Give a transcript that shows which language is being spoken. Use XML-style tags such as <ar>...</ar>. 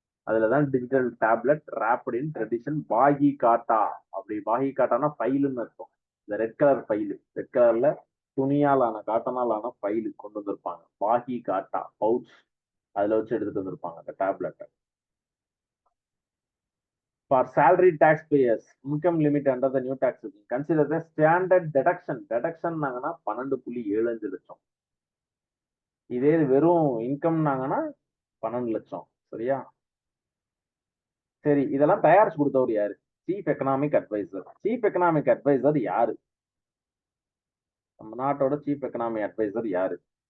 <ta>அதுலதான் digital tablet ராப்ட் இன் tradition Baaghi காட்டா. அப்படி பாகி காட்டானா ஃபைலுன்னு இருக்கும். இந்த ரெட் கலர் ஃபைலு, ரெட் கலர்ல துணியால் ஆன காட்டனால் ஆன ஃபைலு கொண்டு வந்திருப்பாங்க. பாகி காட்டா பவுச், அதுல வச்சு எடுத்துட்டு வந்திருப்பாங்க அந்த டேப்லெட்டை.</ta> <en>For salary taxpayers, income limit under the new tax regime. Consider the standard deduction.</en> <ta>Deduction நாங்கன்னா 12.75 லட்சம். இதே வெறும் இன்கம் நாங்கன்னா 12 லட்சம். சரியா? சரி, இதெல்லாம் தயாரிச்சு கொடுத்தவர் யாரு? Chief economic advisor. Chief economic advisor யாரு? நம்ம நாட்டோட சீஃப் எக்கனாமிக் அட்வைசர் யாரு?</ta>